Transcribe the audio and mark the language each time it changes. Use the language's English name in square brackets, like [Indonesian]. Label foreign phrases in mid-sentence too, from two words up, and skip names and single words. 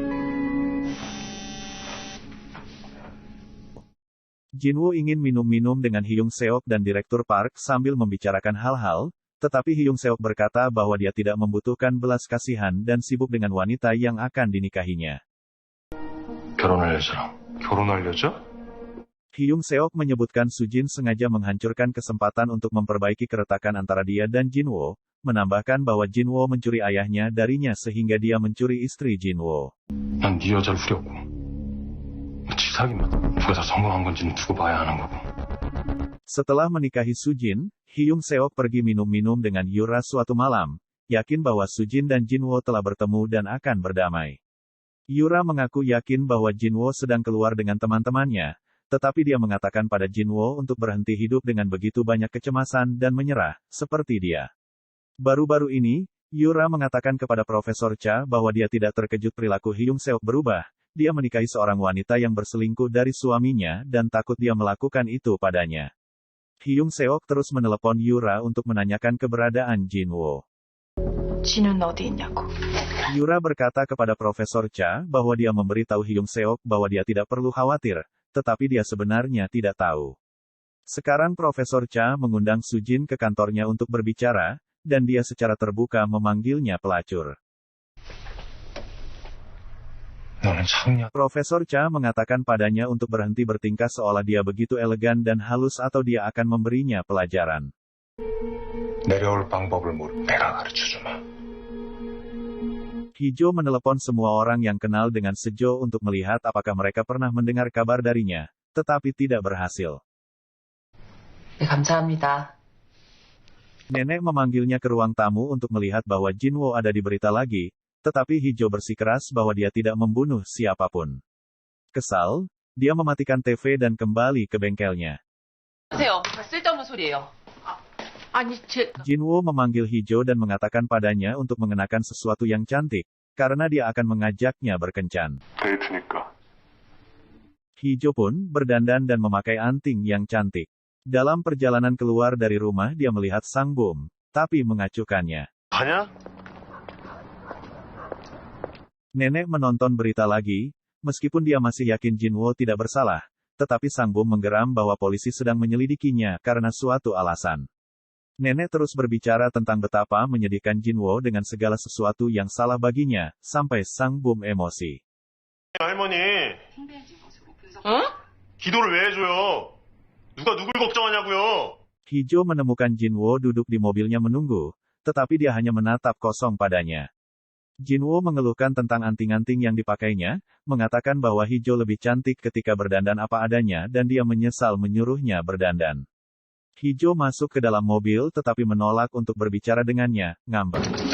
[Indonesian] Jinwo ingin minum-minum dengan Hyung Seok dan Direktur Park sambil membicarakan hal-hal, tetapi Hyung Seok berkata bahwa dia tidak membutuhkan belas kasihan dan sibuk dengan wanita yang akan dinikahinya. [Korean] 결혼할 여자랑. 결혼할 여자? [Indonesian] Hyung Seok menyebutkan Sujin sengaja menghancurkan kesempatan untuk memperbaiki keretakan antara dia dan Jinwoo, menambahkan bahwa Jinwoo mencuri ayahnya darinya sehingga dia mencuri istri Jinwoo. [Korean] 난 네 여자를 후렸고. 지 사귀면 누가 다 성공한 건지는 두고 봐야 하는 거고. [Indonesian] Setelah menikahi Sujin, Hyung Seok pergi minum-minum dengan Yura suatu malam, yakin bahwa Sujin dan Jinwoo telah bertemu dan akan berdamai. Yura mengaku yakin bahwa Jinwoo sedang keluar dengan teman-temannya, tetapi dia mengatakan pada Jinwoo untuk berhenti hidup dengan begitu banyak kecemasan dan menyerah, seperti dia. Baru-baru ini, Yura mengatakan kepada Profesor Cha bahwa dia tidak terkejut perilaku Hyung Seok berubah. Dia menikahi seorang wanita yang berselingkuh dari suaminya dan takut dia melakukan itu padanya. Hyung Seok terus menelepon Yura untuk menanyakan keberadaan Jinwoo. [Korean] 지는 어디 있냐고. [Indonesian] Yura berkata kepada Profesor Cha bahwa dia memberitahu Hyung Seok bahwa dia tidak perlu khawatir, tetapi dia sebenarnya tidak tahu. Sekarang Profesor Cha mengundang Sujin ke kantornya untuk berbicara, dan dia secara terbuka memanggilnya pelacur. [Korean] 너는 창녀. [Indonesian] Profesor Cha mengatakan padanya untuk berhenti bertingkah seolah dia begitu elegan dan halus atau dia akan memberinya pelajaran. [Korean] 내려올 방법을 모르. 내가 가르쳐주마. [Indonesian] Hijo menelepon semua orang yang kenal dengan Sejo untuk melihat apakah mereka pernah mendengar kabar darinya, tetapi tidak berhasil. [Korean] 네, 감사합니다. [Indonesian] Nenek memanggilnya ke ruang tamu untuk melihat bahwa Jinwoo ada di berita lagi, tetapi Hijo bersikeras bahwa dia tidak membunuh siapapun. Kesal, dia mematikan TV dan kembali ke bengkelnya. [Korean] 하세요. 쓸데없는 소리예요. 아니, [Indonesian] Jinwoo memanggil Hijo dan mengatakan padanya untuk mengenakan sesuatu yang cantik, karena dia akan mengajaknya berkencan. [Korean] 데이트니까. [Indonesian] Hijo pun berdandan dan memakai anting yang cantik. Dalam perjalanan keluar dari rumah dia melihat Sang Bum, tapi mengacuhkannya. [Korean] 가냐? [Indonesian] Nenek menonton berita lagi, meskipun dia masih yakin Jinwoo tidak bersalah, tetapi Sang Bum menggeram bahwa polisi sedang menyelidikinya karena suatu alasan. Nenek terus berbicara tentang betapa menyedihkan Jinwoo dengan segala sesuatu yang salah baginya, sampai Sang Bum emosi. [Korean] 할머니, 응? 기도를 왜 해줘요? 누가 누굴 걱정하냐고요? [Indonesian] Hijo menemukan Jinwoo duduk di mobilnya menunggu, tetapi dia hanya menatap kosong padanya. Jinwoo mengeluhkan tentang anting-anting yang dipakainya, mengatakan bahwa Hijo lebih cantik ketika berdandan apa adanya dan dia menyesal menyuruhnya berdandan. Hijo masuk ke dalam mobil tetapi menolak untuk berbicara dengannya, ngambek.